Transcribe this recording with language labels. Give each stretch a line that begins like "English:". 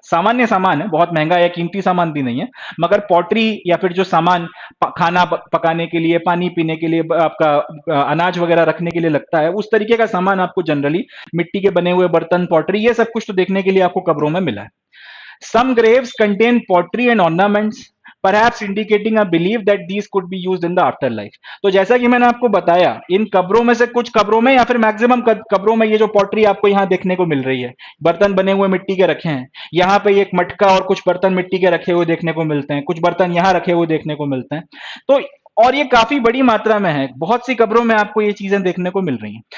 Hindi: सामान्य सामान है, बहुत महंगा या कीमती सामान भी नहीं है, मगर पॉटरी या फिर जो सामान खाना पकाने के लिए, पानी पीने के लिए, आपका अनाज वगैरह रखने के लिए लगता है, उस तरीके का सामान आपको जनरली मिट्टी के बने हुए बर्तन, पॉटरी, ये सब कुछ तो देखने के लिए आपको कब्रों में मिला है।
English: Some graves contain pottery and ornaments, perhaps indicating a belief that these could be used in the afterlife.
Hindi: तो जैसा कि मैंने आपको बताया, इन कब्रों में से कुछ कब्रों में या फिर मैक्सिमम कब्रों में ये जो पॉटरी आपको यहाँ देखने को मिल रही है, बर्तन बने हुए मिट्टी के रखे हैं। यहाँ पे एक मटका और कुछ बर्तन मिट्टी के रखे हुए देखने को मिलते हैं, कुछ बर्तन यहाँ रखे हुए देखने को मिलते हैं। तो और ये काफी बड़ी मात्रा में है, बहुत सी कब्रों में आपको ये चीजें देखने को मिल रही हैं।